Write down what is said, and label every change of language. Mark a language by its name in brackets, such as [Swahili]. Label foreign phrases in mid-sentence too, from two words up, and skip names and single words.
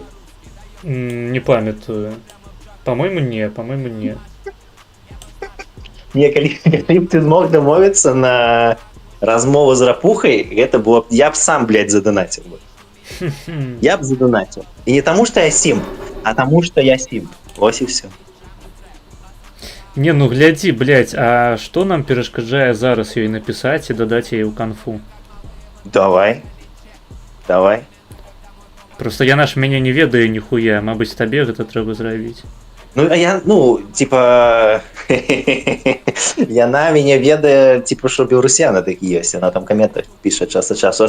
[Belarusian] Не памятаю. [Russian] По-моему, [Belarusian] не. Не, калі б ты змог дамовіцца на размову з Рапухай, гэта было б... [Russian] Я б сам, блядь, задонатил бы. Я б задонатил. [Belarusian] І не таму, што я сім, а таму, што я сім. [Ukrainian] Ось і все. [Belarusian] Не, ну глядзі, блядь, а што нам перашкаджае зараз ёй напісаць і дадаць яе ў канфу? Давай. Просто яна ж мяне не ведае ніхуя, мабыць, табе гэта трэба зрабіць. Ну, а я, ну, типа, яна мяне ведае, типа, що білорусяни такі ёсць, яна там коменты піша час ад часу.